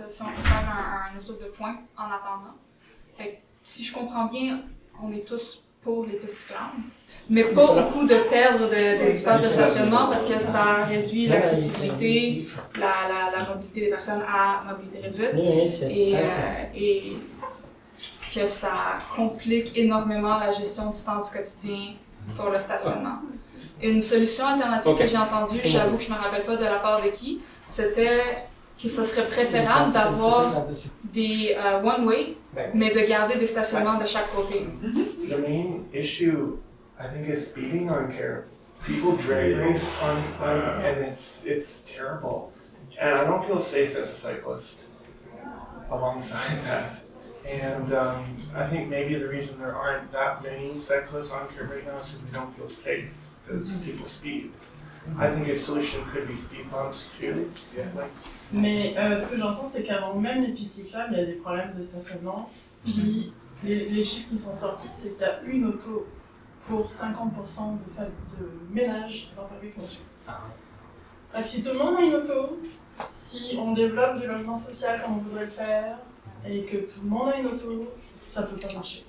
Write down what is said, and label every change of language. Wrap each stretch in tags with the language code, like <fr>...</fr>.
<fr>Si on peut faire un espèce de point en attendant. Fait que, si je comprends bien, on est tous pour les pistes cyclables, mais pas au coup de perdre des espaces de stationnement parce que ça réduit l'accessibilité, la mobilité des personnes à mobilité réduite et que ça complique énormément la gestion du temps du quotidien pour le stationnement. Une solution alternative que j'ai entendue, j'avoue que je ne me rappelle pas de la part de qui, c'était que ce serait préférable d'avoir des one-way, mais de garder des stationnements de chaque côté.</fr> <en>The main issue, I think, is speeding on care. People drag race on and it's terrible. And I don't feel safe as a cyclist alongside that. And I think maybe the reason there aren't that many cyclists on care right now is because they don't feel safe, because people speed. I think a solution could be speed bumps too.</en> <fr>Mais ce que j'entends, c'est qu'avant même les pistes cyclables, il y a des problèmes de stationnement. Puis les chiffres qui sont sortis, c'est qu'il y a une auto pour 50% de ménages dans Parc-Extension. Donc si tout le monde a une auto, si on développe du logement social comme on voudrait le faire, et que tout le monde a une auto, ça peut pas marcher.</fr>